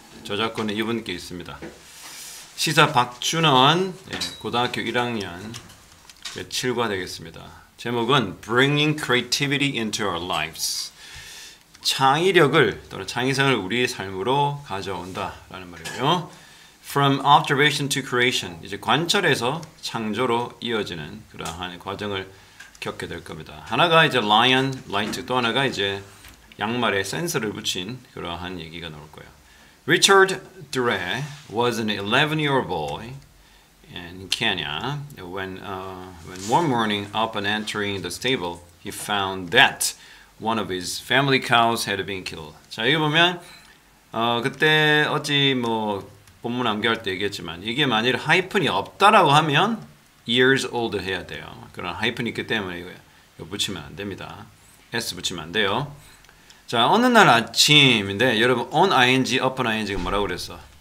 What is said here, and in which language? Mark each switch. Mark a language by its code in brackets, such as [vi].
[ko] 저작권은 이분께 있습니다. 시사 박준원, 고등학교 1학년 7과 되겠습니다. 제목은 [en] Bringing Creativity into Our Lives. [ko] 창의력을 또는 창의성을 우리 삶으로 가져온다라는 말이고요. [en] From observation to creation. [ko] 이제 관찰에서 창조로 이어지는 그러한 과정을 겪게 될 겁니다. 하나가 이제 lion, light, 또 하나가 이제 양말에 센서를 붙인 그러한 얘기가 나올 거예요. [en] Richard Dure was an 11-year-old boy in Kenya when one morning upon entering the stable he found that one of his family cows had been killed. [ko] 자, 여기 보면 그때 어찌 뭐 본문 암기할 때 얘기했지만 이게 만일 하이픈이 없다라고 하면 years old 해야 돼요. 그런 하이픈이 있기 때문에 이거 붙이면 안 됩니다. s 붙이면 안 돼요. 자, 어느 날 아침인데 여러분 on ing, upon ing가 뭐라고 그랬어?